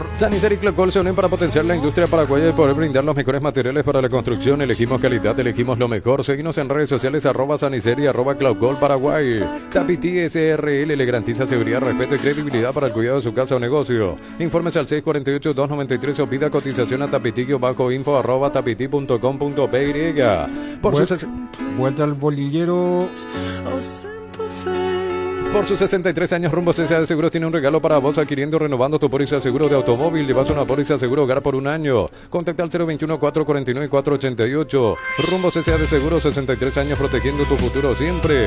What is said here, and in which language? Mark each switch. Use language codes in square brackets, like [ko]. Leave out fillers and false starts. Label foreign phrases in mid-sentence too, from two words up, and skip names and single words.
[es] Sanicer y Clocol se unen para potenciar la industria paraguaya y poder brindar los mejores materiales para la construcción. Elegimos calidad, elegimos lo mejor. Seguimos en redes sociales @Sanicer y @Clocol Paraguay. Tapiti SRL le garantiza seguridad, respeto y credibilidad para el cuidado de su casa o negocio. Informes al 648-293 o pida cotización a tapiti-info @tapiti.com.py. Vuelta al bolillero. Por sus 63 años, Rumbo CSA de Seguros tiene un regalo para vos adquiriendo, renovando tu póliza de seguro de automóvil. Llevas una póliza de seguro hogar por un año. Contacta al 021-449-488. Rumbo CSA de Seguros, 63 años protegiendo tu futuro siempre.